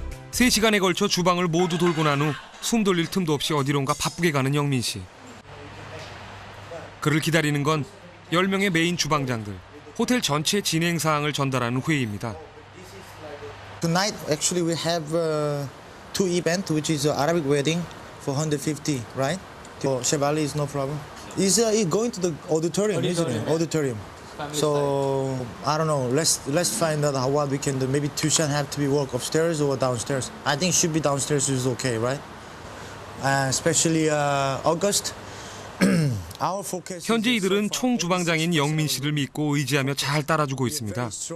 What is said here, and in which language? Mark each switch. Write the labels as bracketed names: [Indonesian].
[Korean] 세 시간에 걸쳐 주방을 모두 돌고 난 후 숨 돌릴 틈도 없이 어디론가 바쁘게 가는 영민 씨. 그를 기다리는 건 10명의 메인 주방장들, 호텔 전체 진행 사항을 전달하는 회의입니다. [English] Tonight actually we have two events, which is Arabic wedding for 150, right? For Chef Ali is no problem. He's going to the auditorium, isn't it? Auditorium. So I don't know. Let's find out what we can do. Maybe Tushan have to be work upstairs or downstairs. I think should be downstairs is okay, right? Especially August. Our focus. [Korean] 현재 이들은 총 주방장인 영민 씨를 믿고 의지하며 잘 따라주고 있습니다.